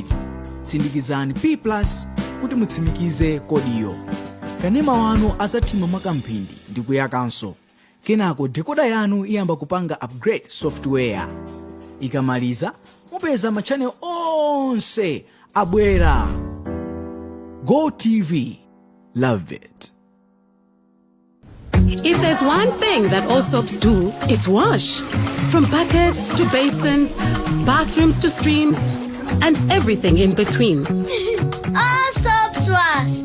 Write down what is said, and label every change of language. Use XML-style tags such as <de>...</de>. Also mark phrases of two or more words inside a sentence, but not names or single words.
<ny>Tsindikizani P+ kuti mutsimikize kodiyo. Kanema wanu adzathima mwakamphindi ndi kuyakanso. Kenako dekoda yanu iyamba kupanga</ny> <en>upgrade software.</en> <ny>Ikamaliza, mupeza machannel onse abwera.</ny> <en>Go TV. Love it. If there's one thing that all soaps do, it's wash. From buckets to basins, bathrooms to streams, and everything in between. All soaps wash.</en>